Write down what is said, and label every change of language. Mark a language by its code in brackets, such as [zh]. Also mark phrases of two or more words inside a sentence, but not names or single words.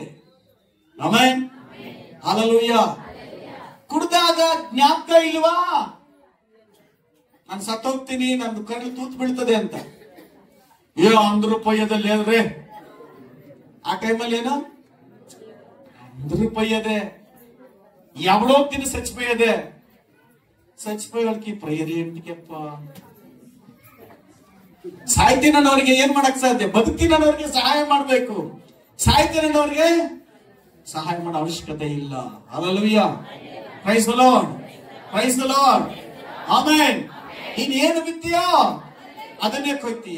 [kn] ಆಮೆನ್. ಹಲ್ಲೆಲೂಯಾ. ಕುಡ್ದಾಗ ಜ್ಞಾಪಕ ಇಲ್ವಾ? ನಾನು ಸತ್ತೋಗ್ತೀನಿ, ನಂದು ಕರಳು ತೂತು ಬೀಳ್ತದೆ ಅಂತ. ₹100 ಅಲ್ರಿ ಆ ಟೈಮಲ್ಲಿ ಏನು ₹100 [te] ఎవడో తిని చచ్చిపోయేదే. చచ్చిపోయే వాళ్ళకి ప్రేయర్ ఏంటికಪ್ಪ? [kn] ಸಾಯ್ತೀನನ್ನೋರಿಗೆ ಏನ್ ಮಾಡಕ್ ಸಾಧ್ಯ? ಬದುಕ್ತೀನನ್ನೋರಿಗೆ ಸಹಾಯ ಮಾಡ್ಬೇಕು. ಸಾಯ್ತೀನನ್ನೋರಿಗೆ ಸಹಾಯ ಮಾಡೋ ಅವಶ್ಯಕತೆ ಇಲ್ಲ. [en] Hallelujah. Praise the Lord. Praise the Lord. [kn] ಆಮೆನ್. ನೀನ್ ಏನು ಬಿತ್ತೀಯೋ ಅದನ್ನೇ ಕೊಯ್ತೀಯ.